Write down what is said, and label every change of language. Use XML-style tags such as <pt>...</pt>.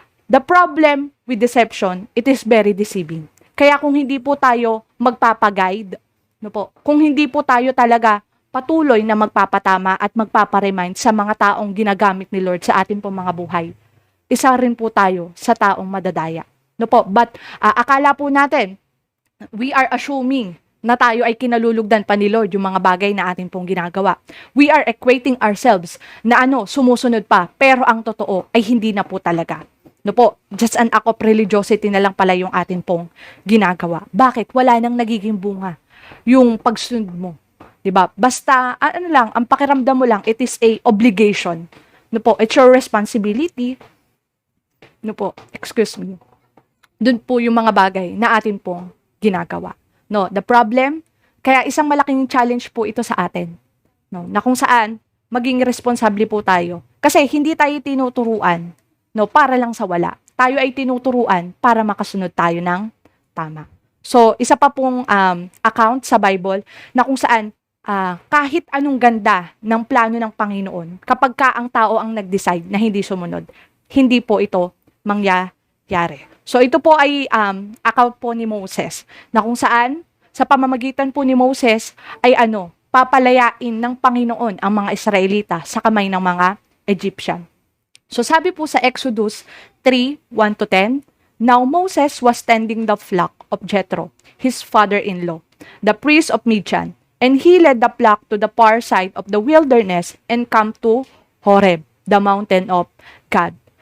<en>The problem with deception, it is very deceiving.</en> <tl>Kaya kung hindi po tayo magpapaguide, kung hindi po tayo talaga patuloy na magpapatama at magpaparemind sa mga taong ginagamit ni Lord sa atin po mga buhay, isa rin po tayo sa taong madadaya. But akala po natin,</tl> <en>We are assuming</en> <tl>na tayo ay kinalulugdan pa ni Lord yung mga bagay na atin pong ginagawa.</tl> <en>We are equating ourselves</en> <tl>na sumusunod pa, pero ang totoo ay hindi na po talaga. No po,</tl> <en>just an act of religiosity</en> <tl>na lang pala yung atin pong ginagawa. Bakit? Wala nang nagiging bunga yung pagsunod mo. 'Di ba? Basta ang pakiramdam mo lang,</tl> <en>it is a obligation. No po, it's your responsibility. No po, excuse me.</en> <tl>Doon po yung mga bagay na atin pong ginagawa.</tl> <en>No, the problem,</en> <tl>kaya isang malaking challenge po ito sa atin. No, na kung saan maging responsable po tayo. Kasi hindi tayo tinuturuan, no, para lang sa wala. Tayo ay tinuturuan para makasunod tayo ng tama. So, isa pa pong account sa Bible na kung saan kahit anong ganda ng plano ng Panginoon, kapag ka ang tao ang nag-decide na hindi sumunod, hindi po ito mangyayari. So, ito po ay account po ni Moses, na kung saan, sa pamamagitan po ni Moses, ay papalayain ng Panginoon ang mga Israelita sa kamay ng mga Egyptian. So, sabi po sa</tl> <en>Exodus 3:1-10, Now Moses was tending the flock of Jethro, his father-in-law, the priest of Midian, and he led the flock to the far side of the wilderness and come to Horeb, the mountain of God.</en>